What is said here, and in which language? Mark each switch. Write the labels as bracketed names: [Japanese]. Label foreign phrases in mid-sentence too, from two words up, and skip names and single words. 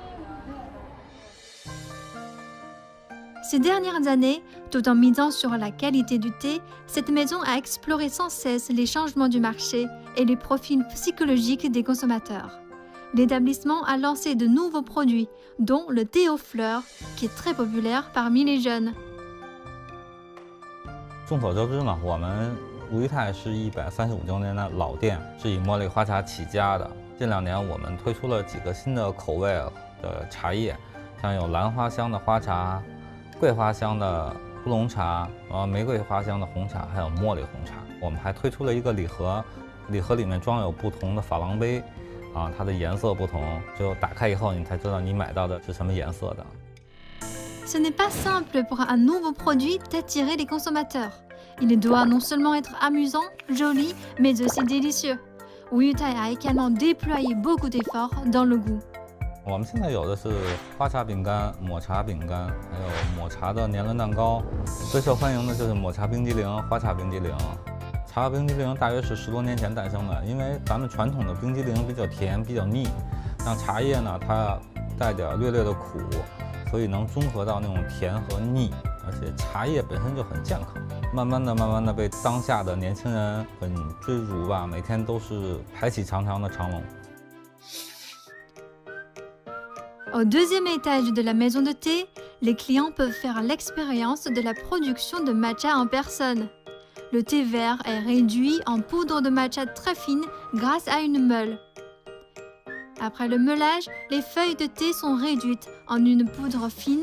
[French] Ces dernières années, tout en misant sur la qualité du thé, cette maison a exploré sans cesse les changements du marché et les profils psychologiques des consommateurs. L'établissement a lancé de nouveaux produits, dont le thé aux fleurs, qui est très populaire parmi les jeunes. [Chinese] 众所周知呢，我们吴裕泰是135周年的老店，是以茉莉花茶起家的。近2年，我们推出了几个新的口味的茶叶，像有兰花香的花茶、桂花香的乌龙茶，玫瑰花香的红茶，还有茉莉红茶。我们还推出了一个礼盒，礼盒里面装有不同的珐琅杯。它的颜色不同，就打开以后你才知道你买到的是什么颜色的。 [French] Ce n'est pas simple pour un nouveau produit d'attirer les consommateurs. Il doit non seulement être amusant, joli, mais aussi délicieux. Wuyutai a également déployé beaucoup d'efforts dans le goût. [Chinese] 我们现在有的是花茶饼干、抹茶饼干，还有抹茶的年轮蛋糕。最受欢迎的就是抹茶冰激凌、花茶冰激凌。茶冰激凌大约是10多年前诞生的，因为咱们传统的冰激凌比较甜、比较腻，让茶叶呢它带点略略的苦，所以能中和到那种甜和腻，而且茶叶本身就很健康。慢慢的被当下的年轻人很追逐吧，每天都是排起长长的长龙。 [French] Au deuxième étage de la maison de thé, les clients peuvent faire l'expérience de la production de matcha en personne. Le thé vert est réduit en poudre de matcha très fine grâce à une meule. Après le meulage, les feuilles de thé sont réduites en une poudre fine.